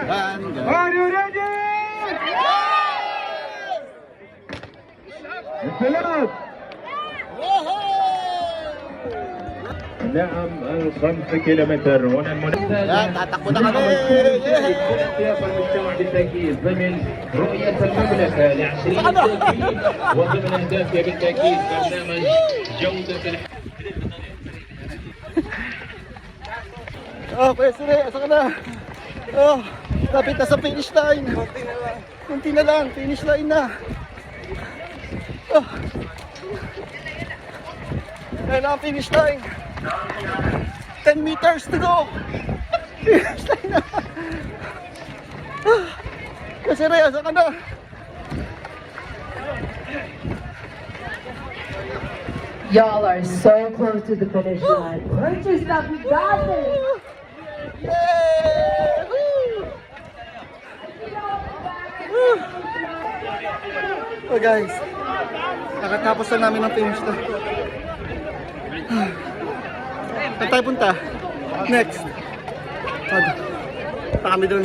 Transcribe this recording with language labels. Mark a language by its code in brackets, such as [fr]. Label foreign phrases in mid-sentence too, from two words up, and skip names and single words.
[en] Are you ready? [ar] الثلاث. نعم ال5 كيلومتر هنا المنافسة. [tl] tatakbo na kami. [ar] سياق المجتمع بالتأكيد ضمن رؤية المملكة ل2030 وضمن أهدافها بالتأكيد برنامج جودة الحياة. [ceb] Kuya Sire, asa ka na? [tl] Lapit na sa [en] finish line. [tl] Kunti na lang, [en] finish line [tl] na. Ayan na ang [en] finish line. 10 meters to go. Finish line na. [ceb] Kuya Sire, asa ka na? [en] Y'all are so close to the finish line. Purchase stuff, we got this. Yay! [tl] Oh guys, nakatapos na namin ang finish na. Saan tayo punta? Next. Punta kami dun.